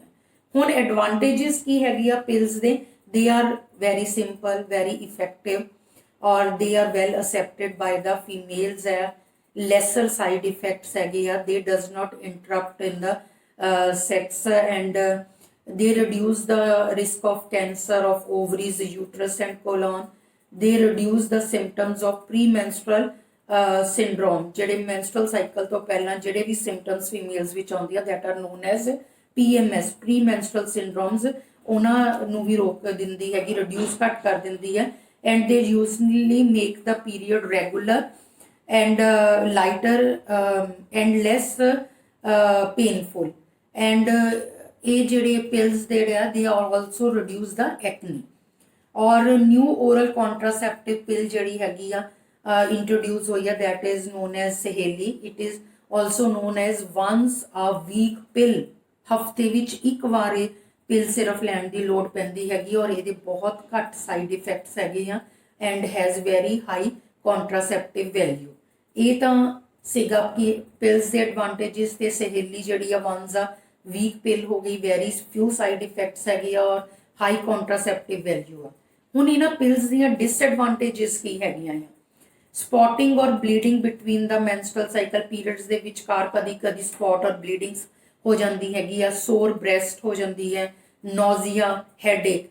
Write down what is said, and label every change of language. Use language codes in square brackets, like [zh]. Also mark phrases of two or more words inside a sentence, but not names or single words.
[pa] ਹੁਣ ਐਡਵਾਂਟੇजेस ਕੀ ਹੈਗੀ ਆ ਪਿਲਸ ਦੇ, [en] they are very simple, very effective and they are well accepted by the females ਹੈ, lesser side effects [pa] ਹੈਗੇ ਆ, [en] they does not interrupt in the sex and they reduce the risk of cancer of ovaries, uterus and colon। they reduce the symptoms of premenstrual syndrome। [pa] ਜਿਹੜੇ [en] menstrual cycle [pa] ਤੋਂ ਪਹਿਲਾਂ ਜਿਹੜੇ ਵੀ [en] symptoms females [pa] ਵਿੱਚ ਆਉਂਦੀ ਆ [en] that are known as PMS, premenstrual syndromes, [pa] ਉਹਨਾਂ ਨੂੰ ਵੀ ਰੋਕ ਦਿੰਦੀ ਹੈਗੀ, [en] reduce [pa] ਘੱਟ ਕਰ ਦਿੰਦੀ ਹੈ [en] and they usually make the period regular and lighter and less painful and [pa] ਇਹ ਜਿਹੜੇ ਪਿਲਸ ਜਿਹੜੇ ਆ [en] they also reduce the acne. [pa] ਔਰ [en] new oral contraceptive pill [pa] ਜਿਹੜੀ ਹੈਗੀ ਆ ਇੰਟਰੋਡਿਊਸ ਹੋਈ ਆ [en] that is known as [pa] ਸਹੇਲੀ। [en] it is also known as once a week pill। [pa] ਹਫਤੇ ਵਿੱਚ ਇੱਕ ਵਾਰ ਇਹ ਪਿਲ ਸਿਰਫ ਲੈਣ ਦੀ ਲੋੜ ਪੈਂਦੀ ਹੈਗੀ ਔਰ ਇਹਦੇ ਬਹੁਤ ਘੱਟ [en] side effects [pa] ਹੈਗੇ ਆ [en] and has very high contraceptive value. [pa] ਇਹ ਤਾਂ ਸੀਗਾ ਕਿ ਪਿਲਸ ਦੇ ਐਡਵਾਂਟੇजेस ਤੇ ਸਹੇਲੀ ਜਿਹੜੀ ਆ [en] once a weak pill [pa] ਹੋ ਗਈ, [en] very few side effects [pa] ਹੈਗੇ ਆ ਔਰ [en] high contraceptive value [pa] ਆ। ਹੁਣ ਇਹਨਾਂ ਪਿਲਸ ਦੀਆਂ ਡਿਸਐਡਵਾਂਟੇजेस ਕੀ ਹੈਗੀਆਂ ਆ, ਸਪੌਟਿੰਗ ਔਰ [en] bleeding between the menstrual cycle [pa] ਪੀਰੀਅਡਸ ਦੇ ਵਿਚਕਾਰ ਕਦੀ ਸਪੌਟ ਔਰ ਬਲੀਡਿੰਗਸ ਹੋ ਜਾਂਦੀ ਹੈਗੀ ਆ, [en] sore breast [pa] ਹੋ ਜਾਂਦੀ ਹੈ, [en] nausea, headache.